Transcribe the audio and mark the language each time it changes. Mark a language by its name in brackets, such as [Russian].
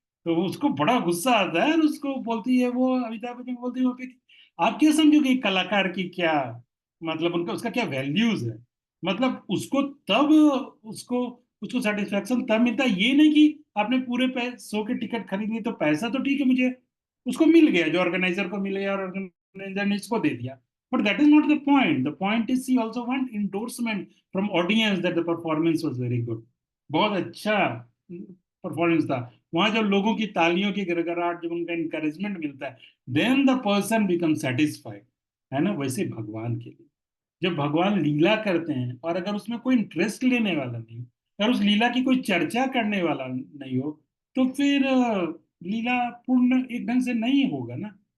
[Hindi] तो उसको बड़ा गुस्सा आता है, और उसको बोलती है, वो अमिताभ बच्चन बोलती है वहाँ पे कि आप क्या समझोगे कलाकार की क्या, मतलब उनका उसका क्या वैल्यूज है? मतलब उसको तब, उसको उसको सेटिस्फेक्शन तब मिलता है, ये नहीं कि आपने पूरे शो के टिकट खरीद लिए तो पैसा तो ठीक है, मुझे उसको मिल गया, जो ऑर्गेनाइजर को मिल गया, और ऑर्गेनाइजर ने इसको दे दिया। [English] But that is not the point. The point is she also want endorsement from audience that the performance was very good. [Hindi] बहुत अच्छा परफॉर्मेंस था। वहां जब लोगों की तालियों की गड़गड़ाहट, जब उनका इंकरेजमेंट मिलता है, [English] then the person become satisfied, [Hindi] है ना। वैसे भगवान के लिए जब भगवान लीला करते हैं, और अगर उसमें कोई इंटरेस्ट लेने वाला नहीं, अगर उस लीला की कोई चर्चा करने वाला नहीं हो, तो फिर लीला पूर्ण एक ढंग से नहीं होगा ना।